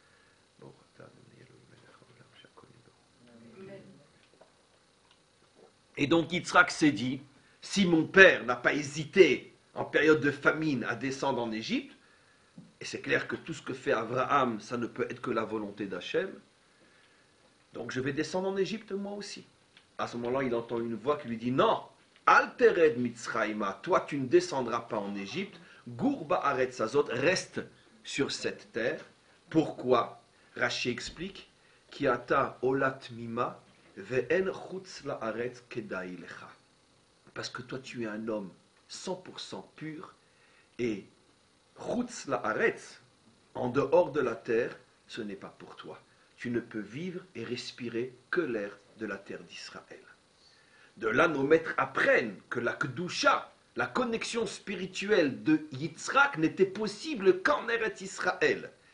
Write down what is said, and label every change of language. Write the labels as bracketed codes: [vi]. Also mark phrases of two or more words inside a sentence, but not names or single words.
[fr] Et donc Yitzhak s'est dit, si mon père n'a pas hésité en période de famine à descendre en Égypte, et c'est clair que tout ce que fait Abraham, ça ne peut être que la volonté d'Hachem, donc je vais descendre en Égypte moi aussi. À ce moment-là, il entend une voix qui lui dit, non, [he] אל תרד מצרימה, [fr] toi tu ne descendras pas en Égypte, [he] גור בארץ הזאת, [fr] reste sur cette terre. Pourquoi? Rashi explique, [he] כי אתה עולה תמימה ואין חוץ לארץ כדאי לך. [fr] Parce que toi tu es un homme 100% pur, et [he] חוץ לארץ, [fr] en dehors de la terre, ce n'est pas pour toi. Tu ne peux vivre et respirer que l'air de la terre d'Israël. De là, nos maîtres apprennent que la Kedusha, la connexion spirituelle de Yitzhak, n'était possible qu'en Eretz Israël.